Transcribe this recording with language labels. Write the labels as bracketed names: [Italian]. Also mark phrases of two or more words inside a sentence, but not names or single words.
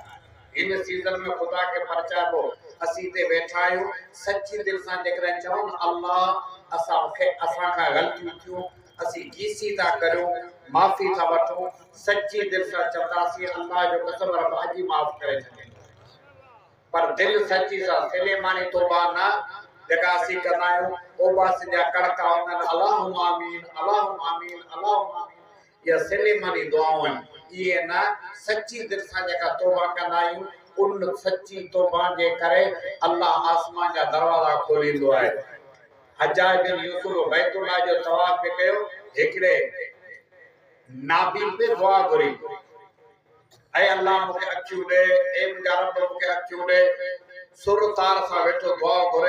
[Sindhi] हिन सीज़न में ख़ुदा खे परचाइबो। असीं हिते वेठा आहियूं, सची दिलि सां जेकॾहिं चऊं अल्लाह असां खां ग़लतियूं थियूं, असीं गीसी था करियूं, माफ़ी था वठूं, सची दिलि सां चवंदासीं अल्लाह जो कसम रब अॼु ई माफ़ करे छॾे। पर दिलि सची सां सिलेमानी तौबा न जेका असीं कंदा आहियूं, ओबास जा कड़का हूंदा आहिनि, [Arabic] اللهم آمين اللهم آمين اللهم آمين, [Sindhi] इहा सिलेमानी दुआऊं आहिनि। इहे न सची दिलि सां जेका तौबा कंदा आहियूं, उन सची तौबा जे करे अल्लाह आसमान जा दरवाज़ा खोलींदो आहे। हज्जाज बिन यूसुफ बैतुल्लाह जो तवाफ पे कयो, हिकिड़े नाबी पे दुआ घुरी, ऐ अल्लाह मूंखे अखियूं ॾे, ऐ मुंहिंजा रब मूंखे अखियूं ॾे, सुर तार सां वेठो दुआ घुरे।